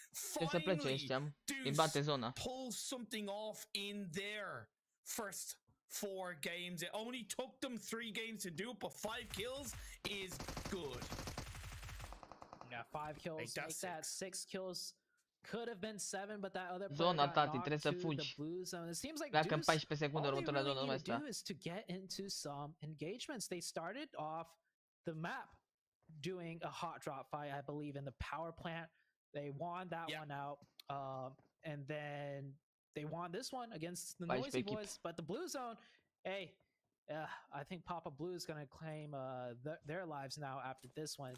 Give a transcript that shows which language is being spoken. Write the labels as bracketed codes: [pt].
[en] Finally, Deuce pulls something off in their first 4 games. It only took them 3 games to do it, but 5 kills is good. Yeah, 5 kills. Make that 6 kills. Could have been 7, but that other [ro] zona, tati, trebuie să fugi. [en] It seems like [ro] Pleacă în 14 secunde următoarea zonă, nu mai sta. [en] Is to get into some engagements. They started off the map doing a hot drop fight, I believe, in the power plant. They won that one out, and then they won this one against the Noisy Boys. But the blue zone, hey, I think Papa Blue is going to claim their lives now after this one.